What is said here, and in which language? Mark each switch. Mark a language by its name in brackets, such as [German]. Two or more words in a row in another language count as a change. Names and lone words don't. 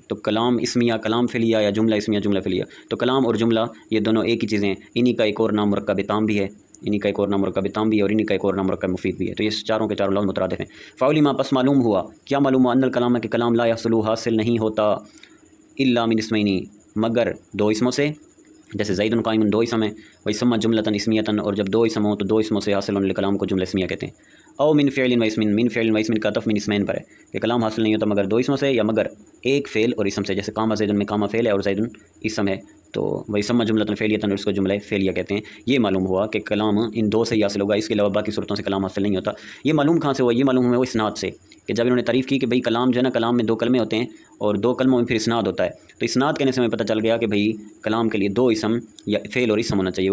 [Urdu] تو کلام اسمیہ، کلام فعلیہ، یا جملہ اسمیہ، جملہ فعلیہ۔ تو کلام اور جملہ یہ دونوں ایک ہی چیزیں ہیں، انہی کا ایک اور نام مرکب تام بھی ہے، انہی کا ایک اور نام مرکب تام بھی ہے، اور انہی کا ایک اور نام مرکب مفید بھی ہے۔ تو یہ چاروں کے چاروں لفظ مترادف ہیں۔ فعلم، پس معلوم ہوا، کیا معلوم ہوا؟ [Arabic] ان الکلام [Urdu] ہے کہ کلام [Arabic] لا یحصل [Urdu] حاصل نہیں ہوتا [Arabic] الا من اسمین، [Urdu] مگر 2 اسموں سے، جیسے [Arabic] زید قائم [Urdu] 2 اسم ہیں، [Arabic] ویسمہ جملۃ اسمیۃ، [Urdu] اور جب 2 اسم ہوں تو 2 اسموں سے حاصل ہونے کلام کو جملہ اسمیہ کہتے ہیں۔ [Arabic] او من فعل و اسم، من فعل و اسم [Urdu] کا عطف [Arabic] من اسمین [Urdu] پر ہے کہ کلام حاصل نہیں ہوتا مگر 2 اسموں سے، یا مگر ایک فعل اور اسم سے، جیسے [Arabic] قام زید [Urdu] میں قامہ فعل ہے اور زید اسم ہے، تو [Arabic] وهي تسمى جملة فعلية, [Urdu] اس کو جملہ فعلیہ کہتے ہیں. یہ معلوم ہوا کہ کلام ان دو سے ہی حاصل ہوگا، اس کے علاوہ باقی صورتوں سے کلام حاصل نہیں ہوتا. یہ معلوم کہاں سے ہوا? یہ معلوم ہوا وہ اسناد سے، کہ جب انہوں نے تعریف کی کہ بھائی کلام جو ہے نا، کلام میں 2 کلمے ہوتے ہیں اور 2 کلموں میں پھر اسناد ہوتا ہے. تو اسناد کہنے سے ہمیں پتہ چل گیا کہ بھائی کلام کے لیے 2 اسم یا فعل اور اسم ہونا چاہیے.